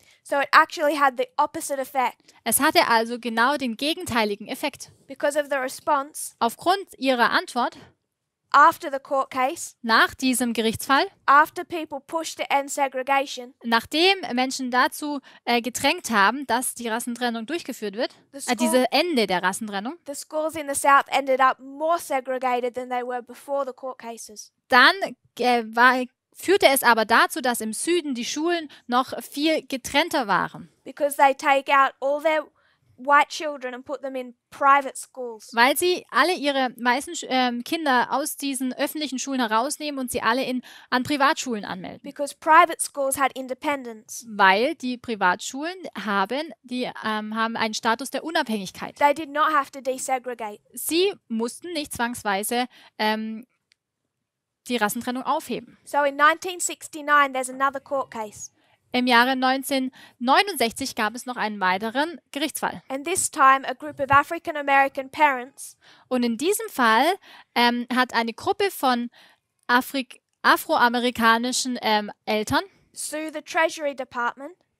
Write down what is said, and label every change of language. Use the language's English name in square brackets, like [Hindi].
[English] So it actually had the opposite effect. [German] Es hatte also genau den gegenteiligen Effekt. [English] Because of the response [German] Aufgrund ihrer Antwort [English] after the court case, [German] nach diesem Gerichtsfall, [English] after people pushed to end segregation, [German] nachdem Menschen dazu gedrängt haben, dass die Rassentrennung durchgeführt wird, [English] the, [German] dieses Ende der Rassentrennung, [English] the schools in the south ended up more segregated than they were before the court cases. [German] dann führte es aber dazu, dass im Süden die Schulen noch viel getrennter waren, [English] Because they take out all their white children and put them in private schools. [German] weil sie alle ihre weißen Kinder aus diesen öffentlichen Schulen herausnehmen und sie alle an Privatschulen anmelden. [English] Because private schools had independence. [German] Weil die Privatschulen haben einen Status der Unabhängigkeit. [English] They did not have to desegregate. [German] Sie mussten nicht zwangsweise die Rassentrennung aufheben. [English] So in 1969, there's another court case. [German] Im Jahre 1969 gab es noch einen weiteren Gerichtsfall. [English] And this time, a group of African American parents [German] Und in diesem Fall hat eine Gruppe von afroamerikanischen Eltern, [English] sued the Treasury Department